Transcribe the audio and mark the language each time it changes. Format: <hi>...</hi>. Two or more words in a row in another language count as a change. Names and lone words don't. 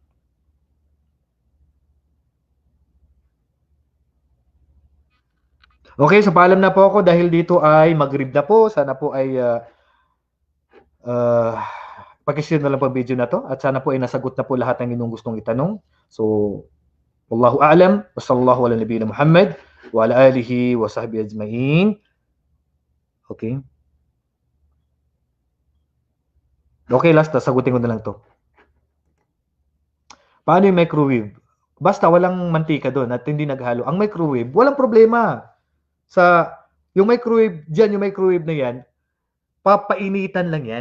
<tl>Okay, so paalam na po ako dahil dito ay maghrib na po. Sana po ay pakishare na lang po ang video na to at sana po ay nasagot na po lahat ng inyong gustong itanong. So,</tl> <ar>والله أعلم، وصلى الله على نبينا محمد وعلى آله وصحبه أجمعين.</ar> <tl>Okay. Okay, last, sagutin ko na lang to. Paano yung microwave? Basta walang mantika doon at hindi naghalo. Ang microwave, walang problema. Yung microwave, dyan yung microwave na yan, papainitan lang yan.</tl>